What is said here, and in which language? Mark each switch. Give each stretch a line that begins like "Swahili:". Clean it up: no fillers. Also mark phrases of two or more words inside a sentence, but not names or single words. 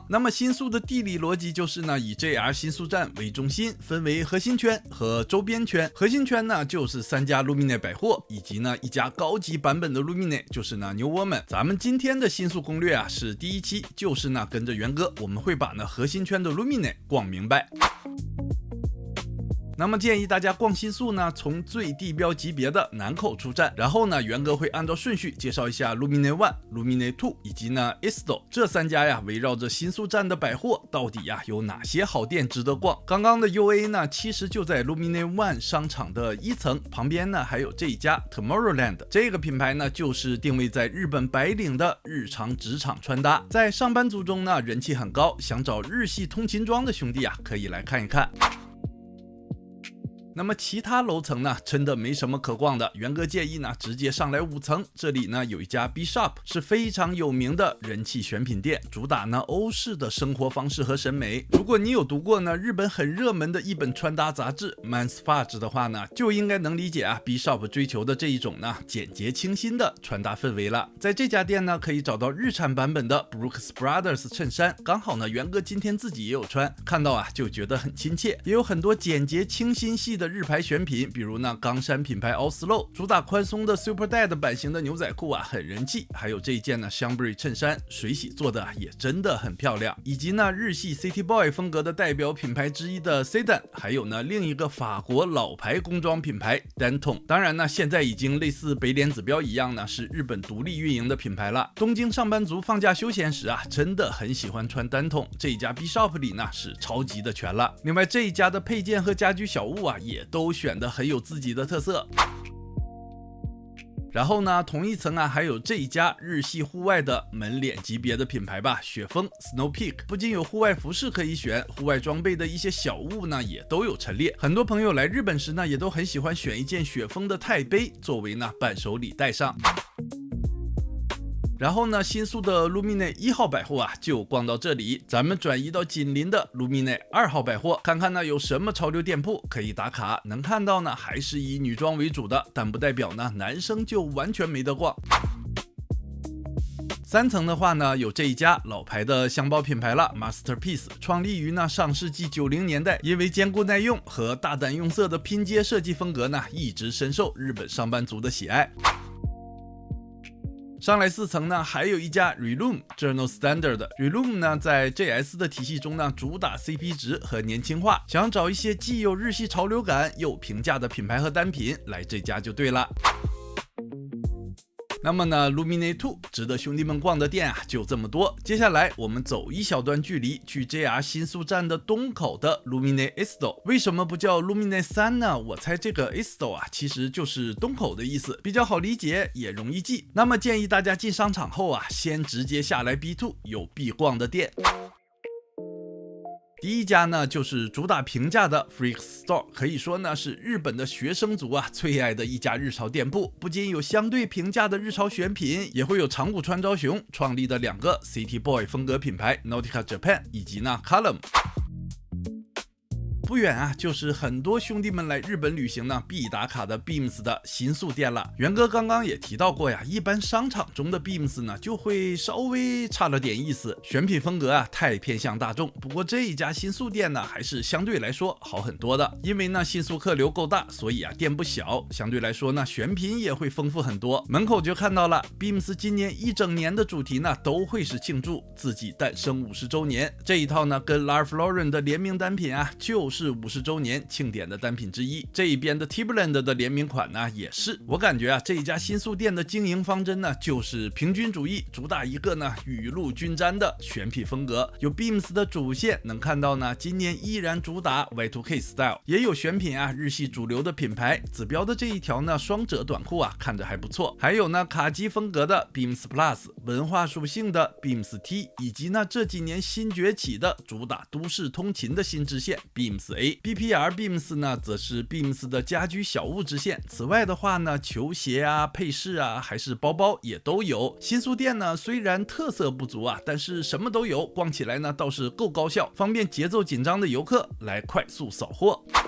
Chinese: 那麼新宿的地理邏輯就是呢，以 JR 新宿站為中心，分為核心圈和周邊圈。核心圈呢就是3家 Lumine 百貨，以及呢一家高級版本的 Lumine， 就是呢 New Woman。咱們今天的新宿攻略是第一期，就是呢跟着元哥，我們會把呢核心圈的 Lumine 逛明白。那麼建議大家逛新宿呢，從最地標級別的南口出站，然後呢，元哥會按照順序介紹一下 Lumine One、Lumine Two 以及呢 Isto 這3家圍繞着新宿站的百貨，到底有哪些好店值得逛？剛剛的 UA 呢，其實就在 Lumine One 商場的1層，旁邊呢還有這一家 Tomorrowland， 這個品牌呢就是定位在日本白領的日常職場穿搭，在上班族中呢人氣很高，想找日系通勤裝的兄弟可以來看一看。那麼其他樓層呢，真的沒什麼可逛的。元哥建議呢，直接上來5層。這裡呢有一家 B Shop， 是非常有名的人氣選品店，主打呢歐式的生活方式和審美。如果你有讀過呢日本很熱門的一本穿搭雜誌 Men's Fudge 的話呢，就應該能理解B Shop 追求的這一種呢簡潔清新的穿搭氛圍了。在這家店呢，可以找到日產版本的 Brooks Brothers 襯衫，剛好呢元哥今天自己也有穿，看到就覺得很親切，也有很多簡潔清新系的的日牌選品，比如呢岡山品牌 All Slow，主打寬鬆的 Super Dad 版型的牛仔褲啊很人氣，還有這一件呢 Chambray 襯衫，水洗做的也真的很漂亮，以及呢日系
English: City Boy
Chinese: 風格的代表品牌之一的 Sedan， 還有呢另一個法國老牌工裝品牌 Danton。當然呢現在已經類似北臉指標一樣呢是日本獨立運營的品牌了。東京上班族放假休閒時啊真的很喜歡穿Danton，這一家 B-Shop 裡呢是超級的全了。另外這一家的配件和家居小物啊也都選得很有自己的特色。然後呢同一層啊還有這一家日系戶外的門臉級別的品牌吧，雪峰 Snow Peak，不僅有戶外服飾可以選，戶外裝備的一些小物呢也都有陳列。很多朋友來日本時呢也都很喜歡選一件雪峰的鈦杯作為呢伴手禮帶上。然後呢新宿的 Lumine 1號百貨啊就逛到這裡，咱們轉移到緊鄰的 Lumine 2 號百貨，看看呢有什麼潮流店鋪可以打卡。能看到呢還是以女裝為主的，但不代表呢男生就完全沒得逛。3層的話呢有這一家老牌的箱包品牌了 Masterpiece，創立於呢上世紀90年代，因為堅固耐用和大膽用色的拼接設計風格呢一直深受日本上班族的喜愛。上來4層呢還有一家 Relume Journal Standard。 Relume 呢在 JS 的體系中呢主打 CP 值和年輕化，想找一些既有日系潮流感又平價的品牌和單品，來這家就對了。那麼呢 Lumine 2值得兄弟們逛的店啊就這麼多。接下來我們走一小段距離去 JR 新宿站的東口的 Lumine Esto。為什麼不叫 Lumine 3呢？我猜這個 Esto 啊其實就是東口的意思，比較好理解也容易記。那麼建議大家進商場後啊先直接下來 B2 有必逛的店。第一家呢就是主打平價的 Freaks Store，可以說呢是日本的學生族啊最愛的一家日潮店鋪，不僅有相對平價的日潮選品，也會有長谷川昭雄創立的2個
English: City Boy
Chinese: 風格品牌 Nautica Japan 以及呢 Column。不遠啊就是很多兄弟們來日本旅行呢必打卡的 Beams 的新宿店了。元哥剛剛也提到過呀，一般商場中的 Beams 呢就會稍微差了點意思，選品風格啊太偏向大眾。不過這一家新宿店呢還是相對來說好很多的，因為呢新宿客流夠大，所以啊店不小，相對來說呢選品也會豐富很多。門口就看到了 Beams 今年一整年的主題呢都會是慶祝自己誕生50周年，這一套呢跟 Ralph Lauren 的聯名單品啊就是50周年慶典的單品之一。這一邊的 Timberland 的聯名款呢也是。我感覺啊這一家新宿店的經營方針呢就是平均主義，主打一個呢雨露均沾的選品風格。有 Beams 的主線能看到呢今年依然主打
English: Y2K style，
Chinese: 也有選品啊日系主流的品牌。指標的這一條呢雙褶短褲啊看着還不錯，還有呢卡其風格的 Beams Plus， 文化屬性的 Beams T， 以及呢這幾年新崛起的主打都市通勤的新支線 Beams A。BPR Beams 呢則是 Beams 的家居小物支線。此外的話呢球鞋啊配飾啊還是包包也都有。新宿店呢雖然特色不足啊，但是什麼都有，逛起來呢倒是夠高效，方便節奏緊張的遊客來快速掃貨。